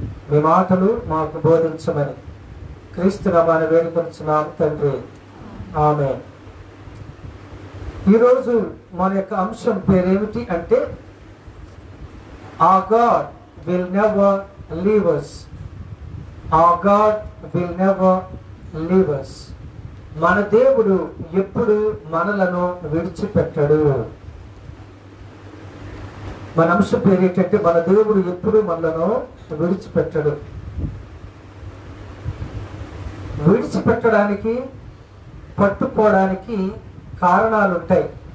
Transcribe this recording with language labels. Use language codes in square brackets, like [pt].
[te] మీ మాటలు మాకు బోధించమని క్రీస్తు నామాన్ని వేడుకొంచున్నాం తండ్రి, ఆమేన్. ఈరోజు మన యొక్క అంశం పేరేమిటి అంటే, [en] our God will never leave us. Our God will never leave us. [te] మన దేవుడు ఎప్పుడు మనలను విడిచిపెట్టడు. మన అంశం పేరు ఏంటంటే, మన దేవుడు ఎప్పుడు మనలను విడిచిపెట్టడు. విడిచిపెట్టడానికి, పట్టుకోవడానికి కారణాలు ఉంటాయి.